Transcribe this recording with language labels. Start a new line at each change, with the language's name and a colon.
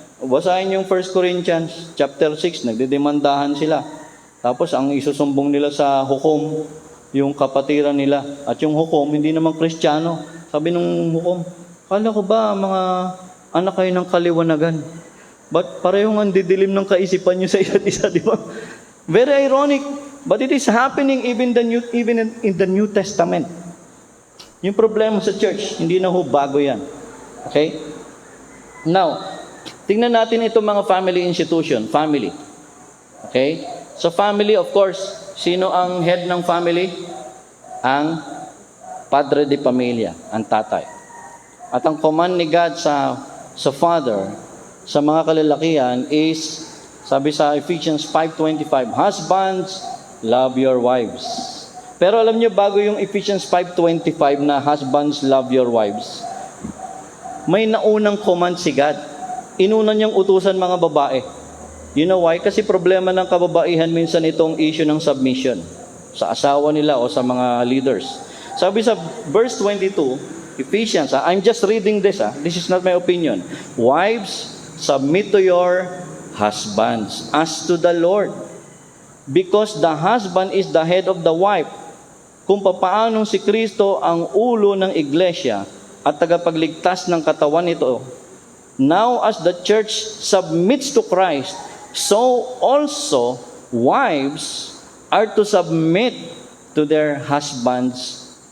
Filipino: Basahin yung 1 Corinthians chapter 6, nagdedemandahan sila. Tapos ang isusumbong nila sa hukom, yung kapatiran nila. At yung hukom, hindi naman Kristiyano. Sabi nung hukom, kala ko ba mga anak kayo ng kaliwanagan? But parehong ang didilim ng kaisipan nyo sa isa't isa, di ba?
English: Very ironic, but it is happening even in the New Testament.
Filipino: Yung problema sa church, hindi na ho bago yan. Okay? Now, tingnan natin itong mga family institution. Family. Okay?
English: So family, of course,
Filipino: sino ang
English: head ng family?
Filipino: Ang padre de pamilya, ang tatay. At ang command ni God sa father, sa mga kalalakihan is, sabi sa Ephesians 5:25,
English: husbands, love your wives.
Filipino: Pero alam niyo, bago yung Ephesians 5:25 na
English: husbands, love your wives,
Filipino: may naunang command si God. Inuna niyang utusan mga babae.
English: You know why?
Filipino: Kasi problema ng kababaihan minsan itong issue ng submission sa asawa nila o sa mga leaders. Sabi sa
English: verse 22, Ephesians, I'm just reading this, this is not my opinion. Wives, submit to your husbands as to the Lord, because the husband is the head of the wife.
Filipino: Kung papaanong si Kristo ang ulo ng iglesia at tagapagligtas ng katawan nito,
English: now as the church submits to Christ, so also wives are to submit to their husbands.